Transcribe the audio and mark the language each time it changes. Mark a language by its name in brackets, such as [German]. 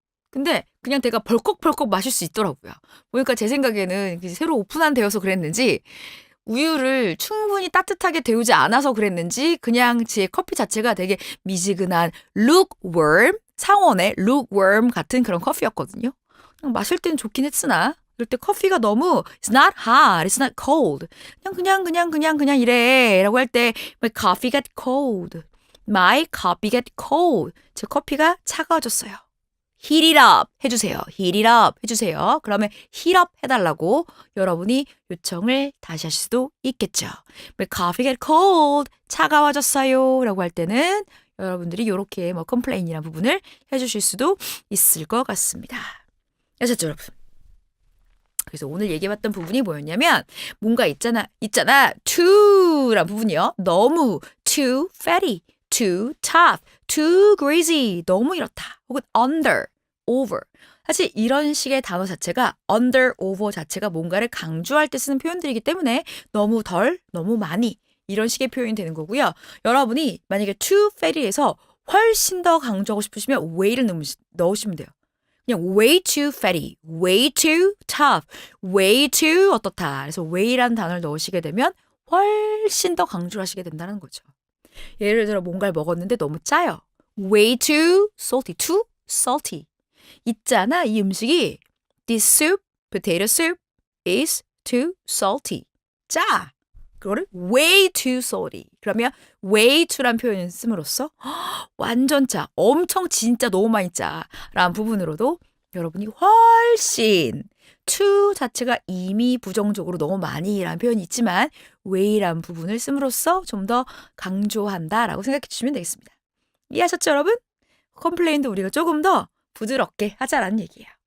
[Korean] 근데 그냥 내가 벌컥벌컥 마실 수 있더라고요. 보니까 제 생각에는 새로 오픈한 데여서 그랬는지 우유를 충분히 따뜻하게 데우지 않아서 그랬는지 그냥 제 커피 자체가 되게 미지근한 lukewarm, 상온의 lukewarm 같은 그런 커피였거든요. 그냥 마실 때는 좋긴 했으나 이럴 때 커피가 너무 [English] it's not hot, it's not cold. [Korean] 그냥 이래 라고 할 때 [English] my coffee got cold. My coffee got cold. [Korean] 제 커피가 차가워졌어요. [English] heat it up [Korean] 해주세요. [English] heat it up 해주세요. [Korean] 그러면 heat up 해달라고 여러분이 요청을 다시 하실 수도 있겠죠. [English] My coffee get cold. [Korean] 차가워졌어요. 라고 할 때는 여러분들이 이렇게 complain이라는 부분을 해주실 수도 있을 것 같습니다. 아셨죠, 여러분? 그래서 오늘 얘기해봤던 부분이 뭐였냐면 뭔가 있잖아 too란 부분이요. 너무 [English] too fatty, too tough, too greasy, [Korean] 너무 이렇다. 혹은 [English] under, over. [Korean] 사실 이런 식의 단어 자체가 under, over 자체가 뭔가를 강조할 때 쓰는 표현들이기 때문에 너무 덜, 너무 많이 이런 식의 표현이 되는 거고요. 여러분이 만약에 too fatty에서 훨씬 더 강조하고 싶으시면 way를 넣으시면 돼요. 그냥 [English] way too fatty, way too tough, way too [Korean] 어떻다. 그래서 way라는 단어를 넣으시게 되면 훨씬 더 강조를 하시게 된다는 거죠. 예를 들어 뭔가를 먹었는데 너무 짜요. [English] way too salty, too salty. [Korean] 있잖아, 이 음식이 [English] this soup, potato soup is too salty. [Korean] 짜. 그거를 [English] way too salty. [Korean] 그러면 way too란 표현을 씀으로써 완전 짜, 엄청 진짜 너무 많이 짜라는 부분으로도 여러분이 훨씬 to 자체가 이미 부정적으로 너무 많이라는 표현이 있지만 way라는 부분을 씀으로써 좀 더 강조한다라고 생각해 주시면 되겠습니다. 이해하셨죠, 여러분? 컴플레인도 우리가 조금 더 부드럽게 하자라는 얘기예요.